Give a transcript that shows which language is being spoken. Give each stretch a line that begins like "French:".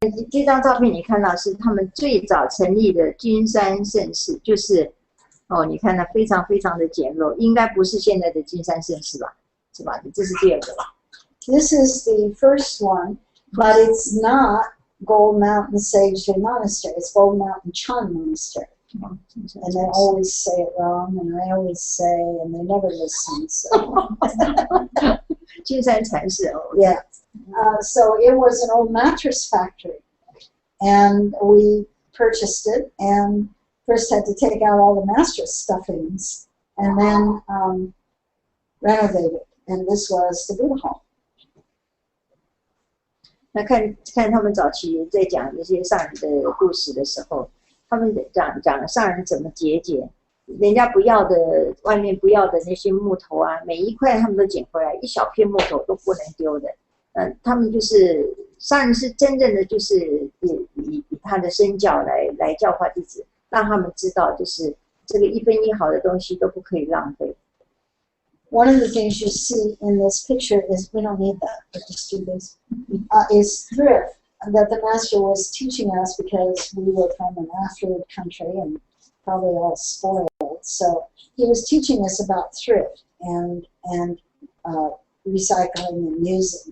Chinese: 这张照片你看到是他们最早成立的君山盛世，就是你看它非常非常的简陋，应该不是现在的君山盛世吧？是吧？这是第二个吧
English: This is the first one, but it's not Gold Mountain Sage Tree Monastery. It's Gold Mountain Chun Monastery. And they always say it wrong, and I always say, and they never listen. So.
Chinese: 君山禅寺
English: Yeah. So it was an old mattress factory, and we purchased it, and first had to take out all the mattress stuffings, and then renovate it. And this was the Buddha hall.
Chinese: 那看他们早期在讲这些上人的故事的时候，他们讲上人怎么节俭，人家不要的，外面不要的那些木头啊，每一块他们都捡回来，一小片木头都不能丢的。他们就是上人是真正的就是以他的身教来教化弟子，让他们知道就是这个一分一毫的东西都不可以浪费。
English: One of the things you see in this picture is, we don't need that, but just do this, is thrift that the master was teaching us because we were from an affluent country and probably all spoiled. So he was teaching us about thrift and recycling and using.